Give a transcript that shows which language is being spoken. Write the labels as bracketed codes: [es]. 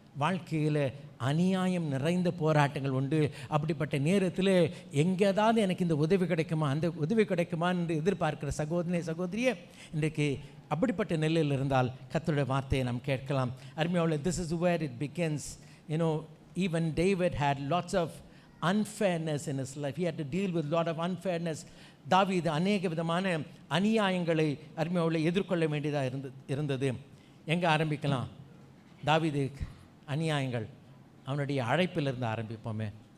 [ta] வாழ்க்கையில் அநியாயம் நிறைந்த போராட்டங்கள் உண்டு. அப்படிப்பட்ட நேரத்தில் எங்கேயாவது எனக்கு இந்த உதவி கிடைக்குமா, அந்த உதவி கிடைக்குமா என்று எதிர்பார்க்கிற சகோதரியே, இன்றைக்கு அப்படிப்பட்ட நிலையில் இருந்தால் கர்த்தருடைய வார்த்தையை நாம் கேட்கலாம். அருமையாக, [en] This is where it begins. Even David had lots of unfairness in his life. He had to deal with lot of unfairness. [ta] தாவீது அநேக விதமான அநியாயங்களை அருமையாக எதிர்கொள்ள வேண்டியதாக இருந்தது. எங்கே ஆரம்பிக்கலாம்? தாவீது அநியாயங்கள் அவனுடைய அழைப்பிலிருந்து ஆரம்பிப்போமே.